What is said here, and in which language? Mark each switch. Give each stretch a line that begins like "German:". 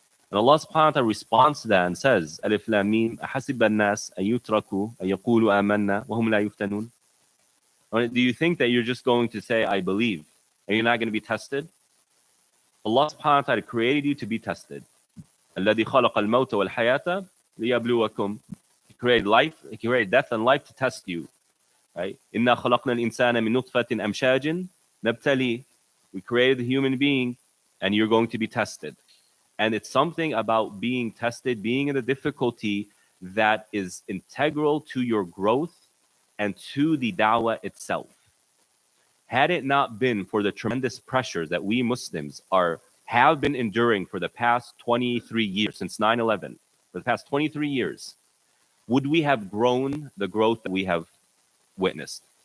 English: And Allah subhanahu wa ta'ala responds to that and says, Alif Lam Mim,
Arabic: أحسب الناس أن يتركوا أن يقولوا آمنا وهم لا يفتنون.
English: Do you think that you're just going to say, I believe, and you're not going to be tested? Allah subhanahu wa ta'ala created you to be tested.
Arabic: الذي خلق الموت والحياة ليبلوكم.
English: He created life, he created death and life to test you. Right?
Arabic: إنا خلقنا الإنسان من نطفة أمشاج نبتلي.
English: We created the human being, and you're going to be tested. And it's something about being tested, being in a difficulty that is integral to your growth and to the da'wah itself. Had it not been for the tremendous pressures that we Muslims have been enduring for the past 23 years, since 9/11, for the past 23 years, would we have grown the growth that we have witnessed?